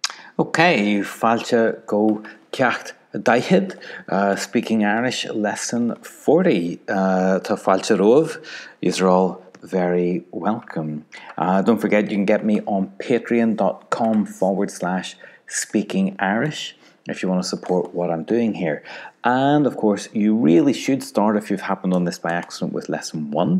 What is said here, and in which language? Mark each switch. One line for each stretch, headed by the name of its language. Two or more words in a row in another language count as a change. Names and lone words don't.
Irish: Okay, fáilte go ceacht daithid,
English: speaking Irish lesson 40.
Irish: Tá fáilte romh.
English: You're all very welcome. Don't forget you can get me on patreon.com/speaking Irish if you want to support what I'm doing here. And of course, you really should start if you've happened on this by accident with lesson 1.